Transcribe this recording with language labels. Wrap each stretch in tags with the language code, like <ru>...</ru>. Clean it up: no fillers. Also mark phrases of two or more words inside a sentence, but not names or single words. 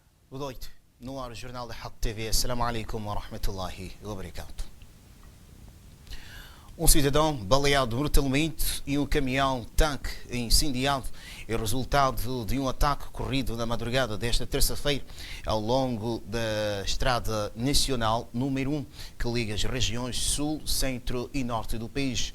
<pt>Boa noite. No ar o Jornal da Haq TV.</pt> <ar>السلام عليكم ورحمة الله وبركاته.</ar> <pt>Um cidadão baleado brutalmente e um caminhão-tanque incendiado é resultado de um ataque ocorrido na madrugada desta terça-feira ao longo da Estrada Nacional número 1, que liga as regiões Sul, Centro e Norte do país.</pt>